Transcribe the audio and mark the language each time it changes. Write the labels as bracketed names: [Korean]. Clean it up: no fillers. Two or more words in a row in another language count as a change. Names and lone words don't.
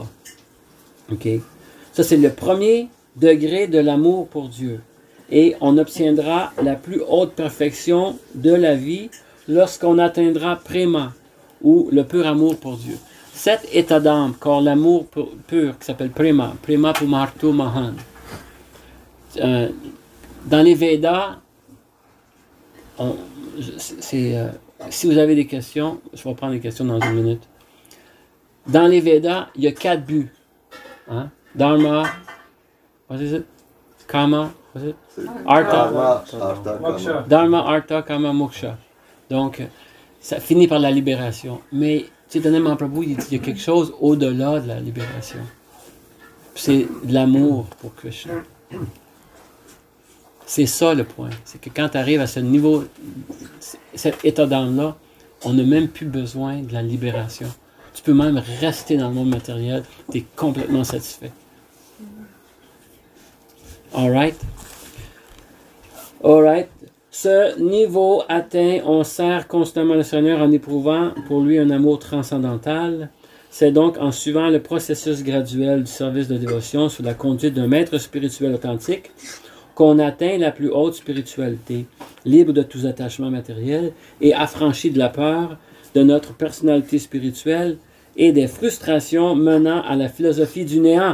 [French] OK? Ça, c'est le premier degré de l'amour pour Dieu. Et on obtiendra la plus haute perfection de la vie lorsqu'on atteindra prema, ou le pur amour pour Dieu. Cet état d'âme, car l'amour pur, qui s'appelle prema, [Sanskrit] प्रेमा पुमर्थो महान्. [French] Dans les Védas, si vous avez des questions, je vais prendre des questions dans une minute. Dans les Védas, il y a 4 buts. Hein? [English] Dharma, what is it? Kama, what is it? [French] Artha. Dharma, Artha, Kama, Moksha. Donc, ça finit par la libération. Mais, Chaitanya Mahaprabhu, il dit qu'il y a quelque chose au-delà de la libération. C'est de l'amour pour Krishna. C'est ça le point. C'est que quand tu arrives à ce niveau, cet état d'âme-là, on n'a même plus besoin de la libération. Tu peux même rester dans le monde matériel, tu es complètement satisfait. [English] All right? All right. [French] Ce niveau atteint, on sert constamment le Seigneur en éprouvant pour lui un amour transcendantal. C'est donc en suivant le processus graduel du service de dévotion sous la conduite d'un maître spirituel authentique qu'on atteint la plus haute spiritualité, libre de tous attachements matériels et affranchi de la peur de notre personnalité spirituelle et des frustrations menant à la philosophie du néant.